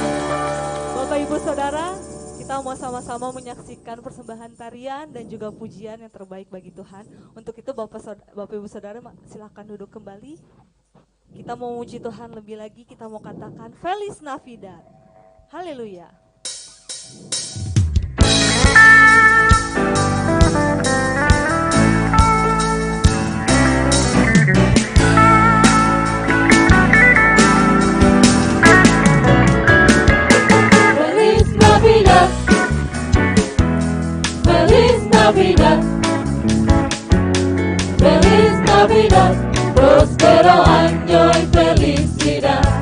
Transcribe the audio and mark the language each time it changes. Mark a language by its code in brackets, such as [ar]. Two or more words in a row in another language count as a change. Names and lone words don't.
[id] Bapak Ibu Saudara, kita mau sama-sama menyaksikan persembahan tarian dan juga pujian yang terbaik bagi Tuhan. Untuk itu Bapak Ibu Saudara silakan duduk kembali. Kita mau memuji Tuhan lebih lagi, kita mau katakan [es] Feliz Navidad. [id] Haleluya. [es] Feliz Navidad, Feliz Navidad, Feliz Navidad, próspero año y felicidad.